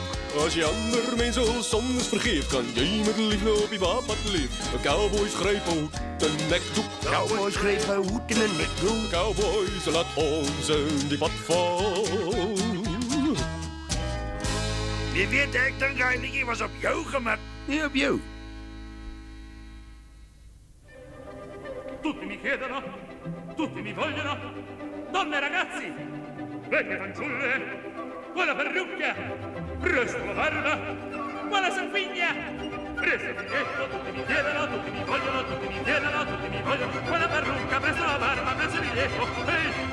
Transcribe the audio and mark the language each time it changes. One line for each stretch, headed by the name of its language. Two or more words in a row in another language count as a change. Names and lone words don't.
Afrikaans: As jy ander mense al soms vergeef, kan jy met liefde op die pad leef. Cowboys gryp 'n hoed en nekdoek. Cowboys gryp 'n hoed en 'n nekdoek. Cowboys laat ons in die pad val. Jy weet, ek dink hy liedjie was op jou gemat. Nee, op jou.
Italian: Tutti mi chiedono, tutti mi vogliono, donne e ragazzi, vecchie fanciulle, quella parrucca, presto la barba, quella sanguigna, presto il biglietto, tutti mi chiedono, tutti mi vogliono, tutti mi chiedono, tutti mi vogliono, quella parrucca, presto la barba, presto il biglietto, ehi,